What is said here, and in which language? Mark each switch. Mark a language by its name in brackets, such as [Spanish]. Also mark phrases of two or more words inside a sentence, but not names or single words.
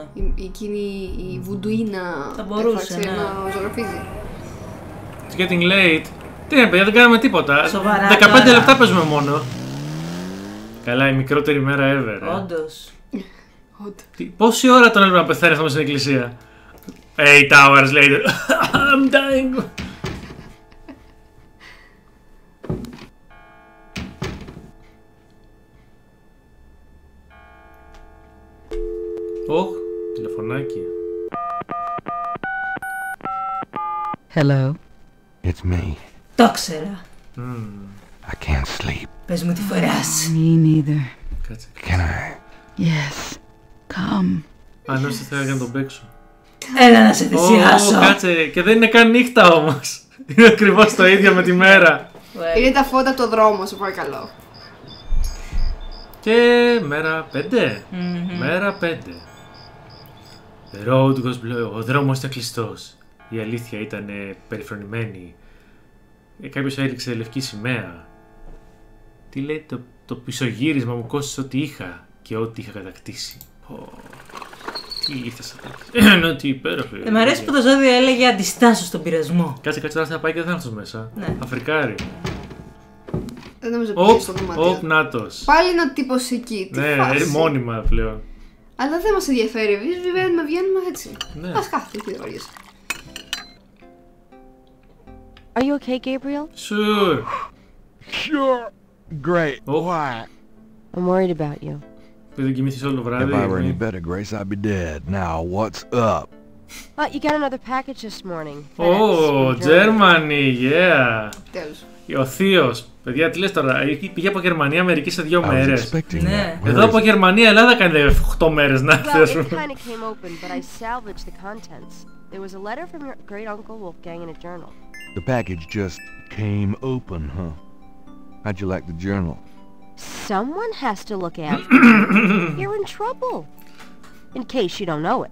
[Greek] Εκείνη η βουντουίνα θα μπορούσε να ζωγραφίζει. [English] It's getting late. [Greek] Τι είναι, παιδιά, δεν κάναμε τίποτα. Σοβαρά. 15 λεπτά παίζουμε μόνο. Καλά, η μικρότερη μέρα ever. Όντως. Πόση ώρα τον έλειπε να πεθάνει αυτό στην εκκλησία. [English] 8 hours later. I'm dying. [Greek] Ωχ, τηλεφωνάκι. [English] Hello. It's me. [Greek] Το ξέρα. [English] I can't sleep. [Greek] Πες μου τι φοράς. [English] Me neither. [Greek] Κάτσε. [English] Can I? Yes. Come. [Greek] Αν όχι θα να τον παίξω. Έλα να σε θυσιάσω. Κάτσε, και δεν είναι καν νύχτα όμως. Είναι ακριβώς το ίδιο με τη μέρα. Είναι τα φώτα από το δρόμο, σου παρακαλώ. Και μέρα 5. Μέρα 5. [English] The road was blue. [Greek] Ο δρόμος ήταν κλειστός. Η αλήθεια ήταν περιφρονημένη. Κάποιος έριξε λευκή σημαία. Τι λέει, το πισωγύρισμα μου κόστησε ό,τι είχα και ό,τι είχα κατακτήσει. Τι ήρθες αυτά. Ενώ τι υπέροχο. Μ' αρέσει που το ζώδιο έλεγε αντιστάσω στον πειρασμό. Κάτσε τώρα θα πάει και δεν θα έρθω μέσα. Ναι. Αφρικάρι. Δεν νομίζω πήγε στο δωμάτιο. Νάτος. Πάλι ένα τύπος εκεί. Τι ναι, μόνιμα πλέον. Αλλά δεν μας ενδιαφέρει. Βγαίνουμε έτσι. Ναι. Ας κάθεται, τι δεν βαριέσαι. [English] Are you okay, Gabriel? Sure. Sure. Great. Why? I'm worried about you. [Greek] Δεν κοιμήθηκες όλο το βράδυ. [English] If I were any better, Grace, I'd be dead. Now, what's up? You got another package this morning. Oh, Germany, yeah. [Greek] Τέλος. Ο θείος. Παιδιά, τι λες τώρα, πήγε από Γερμανία Αμερική σε 2 μέρες. Ναι. Εδώ από Γερμανία Ελλάδα κάνει 8 μέρες να έρθει. [English] Well, it kind of came open, but I salvaged the contents. There was a letter from your great uncle Wolfgang in a journal. The package just came open, huh? How'd you like the journal? Someone has to look after you. You're in trouble. In case you don't know it.